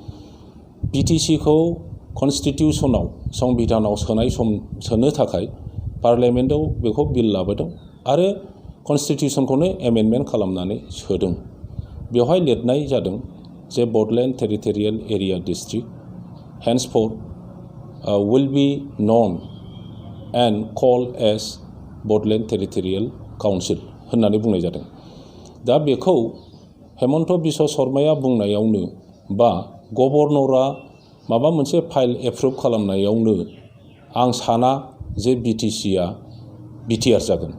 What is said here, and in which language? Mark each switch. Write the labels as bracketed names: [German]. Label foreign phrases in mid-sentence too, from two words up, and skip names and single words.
[Bodo] BTCखौ कनस्टिटिउसनाव संबिधानाव सोनो थाखाय पार्लियामेन्टआव बेखौ बिल लाबोदों आरो कनस्टिटिउसनखौनो एमेन्डमेन्ट खालामनानै सोदों। बेवहाय लिरनाय जादों जे बडलेण्ड टेरिटरियेल एरिया डिस्ट्रिक्ट [English] henceforth will be known and called as [Bodo] बडलेण्ड टेरिटरियेल काउन्सिल होननानै बुंनाय जादों। दा बेखौ हेमन्त बिश्व शर्माया बुंनायावनो बा गभर्नरा माबा मोनसे फाइल एप्रुभ खालामनायावनो आं साना जे BTCआ BTR जागोन।